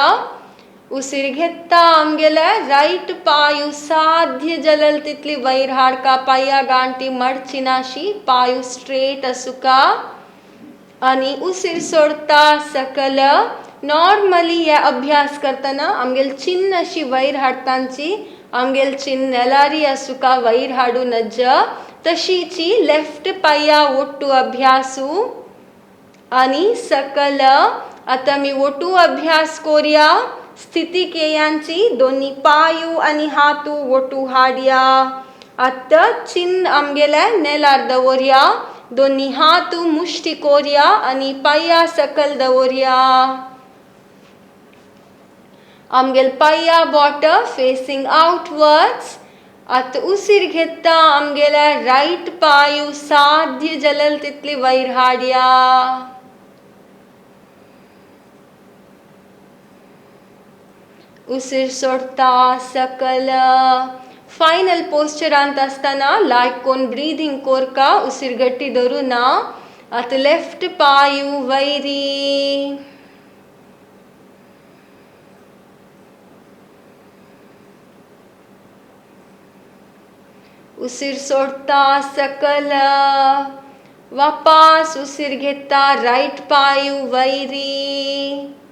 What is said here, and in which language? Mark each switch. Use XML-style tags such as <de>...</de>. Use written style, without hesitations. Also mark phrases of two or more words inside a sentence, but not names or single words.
<kok>उसीर घेता आमगेले राईट पायू साध्य जलल तितली वयर हाडका, पाया गांठी मडचिनाशी, पायू स्ट्रेट आसुका. आणि उसीर सोडता सकल. नॉर्मली हे अभ्यास करताना आमगेल चिन्ह अशी वयर हाडतांची, आमगेल चिन्ह नेलारी आसुका वयर हाडू नज. तशीची लेफ्ट पाया ओटू अभ्यासू आणि सकल. आता मी ओटू अभ्यास करूया. स्थिती केयांची दोन्ही पायू आणि हातू ओटू हाडया. आता चिन्ह आमगेले नेलार दवरया. दोन्ही हातू मुष्टी कोरया आणि पाया सकल दवरया. आमगेल पाया बोट</kok> <en>facing outwards.</en> <kok>आता उसीर घेता आमगेले राईट पायू साध्य जलल तितली वयर हाडया. उसीर सोडता सकल. फायनल पोस्चरांत असताना लायक कोण ब्रीदिंग कोरका, उसीर गट्टी धरू ना. आता लेफ्ट पायू वैरी. उसीर सोडता सकल. वापस उसीर घेता राईट पायू वैरी.</kok>